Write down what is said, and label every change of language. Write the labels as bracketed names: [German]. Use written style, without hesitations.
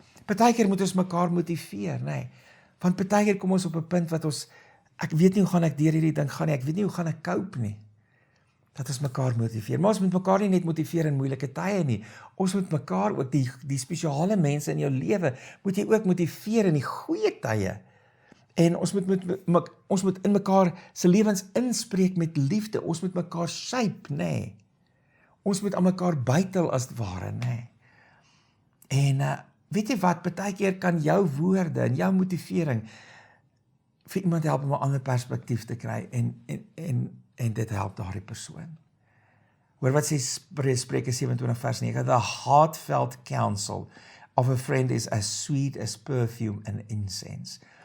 [Afrikaans] Partykeer moet ons mekaar motiveer, nê. Want partykeer kom ons op 'n punt wat ek weet nie hoe gaan ek deur hierdie ding gaan nie, ek weet nie hoe gaan ek cope nie. Dat ons mekaar motiveer. Maar ons moet mekaar nie net motiveer in moeilike tye nie. Ons moet mekaar ook, die spesiale mense in jou lewe, moet jy ook motiveer in die goeie tye. En ons moet in mekaar se lewens inspreek met liefde. Ons moet mekaar shape, nê. Ons moet aan mekaar bytel as het ware, nê. En weet jy wat, partykeer kan jou woorde en jou motivering vir iemand help om 'n ander perspektief te kry en dit help daardie persoon. Hoor wat sê Spreuke 27 vers 9, [English] the heartfelt counsel of a friend is as sweet as perfume and incense.